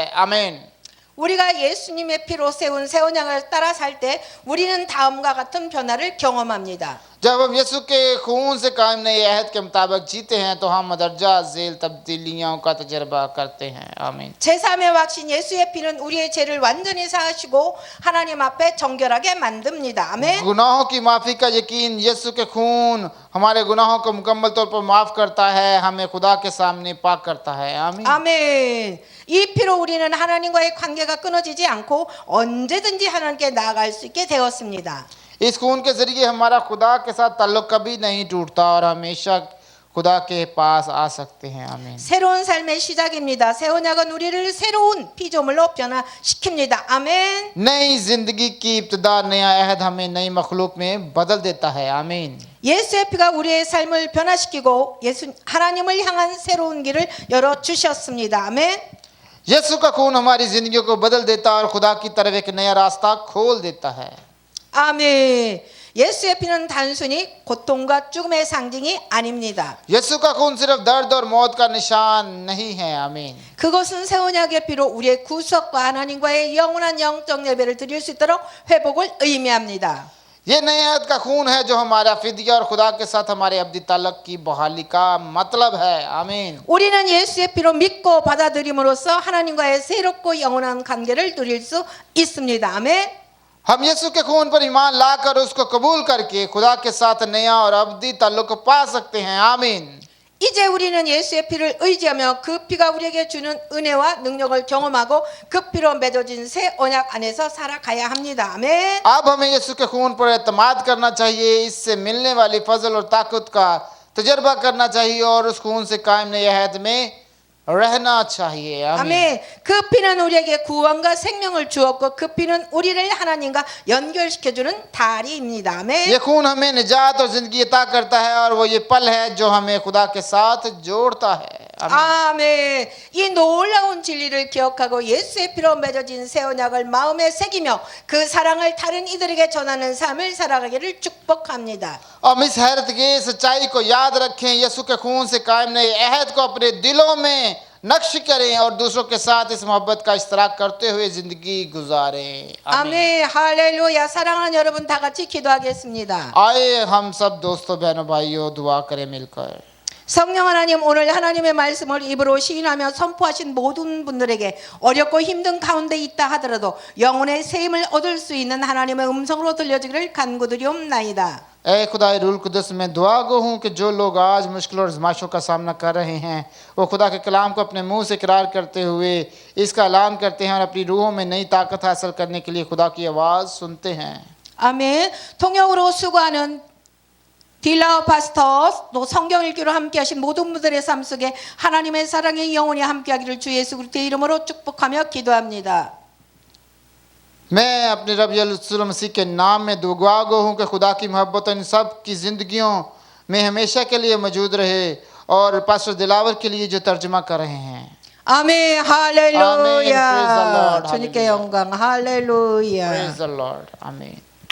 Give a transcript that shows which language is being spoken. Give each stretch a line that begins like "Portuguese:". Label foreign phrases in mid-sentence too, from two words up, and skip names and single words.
Urdu: آمین.
Korean: 우리가 예수님의 피로 세운 새 언약을 따라 살 때 우리는 다음과 같은 변화를 경험합니다.
Urdu: جب ہم یسوع کے خون سے قائم نئے عہد کے مطابق جیتے ہیں تو ہم مدرجہ جھیل تبدیلیوں کا تجربہ کرتے ہیں. آمین.
Korean: 제3의 왁신 예수의 피는 우리의 죄를 완전히 사하시고 하나님 앞에 정결하게 만듭니다. 아멘.
Urdu: گناہوں کی معافی کا یقین، یسوع کے خون ہمارے گناہوں کو مکمل طور پر معاف کرتا ہے، ہمیں خدا کے سامنے پاک کرتا ہے. آمین.
Korean: 아멘. 이 피로 우리는 하나님과의 관계가 끊어지지 않고 언제든지 하나님께 나아갈 수 있게 되었습니다.
Urdu: اس خون کے ذریعے ہمارا خدا کے ساتھ تعلق کبھی نہیں ٹوٹتا اور ہمیشہ خدا کے پاس آ سکتے ہیں. آمین.
Korean: 새로운 삶의 시작입니다. 새 언약은 우리를 새로운 피조물로 변화시킵니다. 아멘.
Urdu: نئی زندگی کی ابتدا، نیا عہد ہمیں نئی مخلوق میں بدل دیتا ہے. آمین.
Korean: 예수의 피가 우리의 삶을 변화시키고 하나님을 향한 새로운 길을 열어 주셨습니다. 아멘.
Urdu: یسوع کا خون ہماری زندگی کو بدل دیتا ہے اور خدا کی طرف ایک نیا راستہ کھول دیتا ہے.
Korean: 아멘. 예수의 피는 단순히 고통과 죽음의 상징이 아닙니다.
Urdu: یسوع کا خون صرف درد اور موت کا نشان نہیں ہے. آمین.
Korean: 그것은 새 언약의 피로 우리의 구속과 하나님과의 영원한 영적 예배를 드릴 수 있도록 회복을 의미합니다.
Urdu: یہ نئے عہد کا خون ہے جو ہمارا فدیہ اور خدا کے ساتھ ہمارے ابدی تعلق کی بحالی کا مطلب ہے. آمین.
Korean: 우리는 예수의 피로 믿고 받아들임으로써 하나님과의 새롭고 영원한 관계를 누릴 수 있습니다. 아멘.
Urdu: ہم یسوع کے خون پر ایمان لا کر اس کو قبول کر کے خدا کے ساتھ نیا اور ابدی تعلق پا سکتے ہیں. آمین.
Korean: 이제 우리는 예수의 피를 의지하며 그 피가 우리에게 주는 은혜와 능력을 경험하고 그 피로 맺어진 새 언약 안에서 살아가야 합니다. 아멘.
Urdu: اب ہمیں یسوع کے خون پر اعتماد کرنا چاہیے، اس سے ملنے والی فضل اور طاقت کا تجربہ کرنا چاہیے اور اس خون سے قائم نئے عہد میں رہنا چاہیے. آمین.
Korean: 아멘. 그 피는 우리에게 구원과 생명을 주었고 그 피는 우리를 하나님과 연결시켜주는 다리입니다. 아멘.
Urdu: یہ خون ہمیں نجات اور زندگی عطا کرتا ہے اور وہ یہ پل ہے جو ہمیں خدا کے ساتھ جوڑتا ہے.
Korean: 아멘. 이 놀라운 진리를 기억하고 예수의 피로 맺어진 새 언약을 마음에 새기며 그 사랑을 다른 이들에게 전하는 삶을 살아가기를 축복합니다.
Urdu: ہم اس حیرت کی سچائی کو یاد رکھیں، یسوع کے خون سے قائم نئے عہد کو اپنے دلوں میں نقش کریں اور دوسروں کے ساتھ اس محبت کا اشتراک کرتے ہوئے زندگی گزاریں.
Korean: 아멘. 할렐루야. 사랑하는 여러분 다 같이 기도하겠습니다.
Urdu: آئے ہم سب دوستوں بہنوں بھائیوں دعا کریں مل کر.
Korean: 성령 하나님, 오늘 하나님의 말씀을 입으로 시인하며 선포하신 모든 분들에게 어렵고 힘든 가운데 있다 하더라도 영혼의 새 힘을 얻을 수 있는 하나님의 음성으로 들려주기를 간구드리옵나이다.
Urdu: اے خدا روح القدس میں دعا گو ہوں کہ جو لوگ آج مشکل اور آزمائشوں کا سامنا کر رہے ہیں وہ خدا کے کلام کو اپنے منہ سے اقرار کرتے ہوئے اس کا اعلان کرتے ہیں اور اپنی روحوں میں نئی طاقت حاصل کرنے کے لیے خدا کی آواز سنتے ہیں.
Korean: 아멘. 통역으로 수고하는 딜라우 파스터, 또 성경 읽기로 함께하신 모든 분들의 삶 속에 하나님의 사랑의 영혼이 함께하기를 주 예수 그리스도의 이름으로 축복하며 기도합니다.
Urdu: میں اپنے رب یسوع مسیح کے نام میں دعا گو ہوں کہ خدا کی محبت ان سب کی زندگیوں میں ہمیشہ کے لیے موجود رہے اور پاسٹر دلاور کے لیے جو ترجمہ کر رہے ہیں.
Korean: 아멘. 아멘.
English: Praise the
Korean: 할렐루야.
English: Lord.
Korean: 주님께 영광. 할렐루야.
English: Praise the Lord. Amen.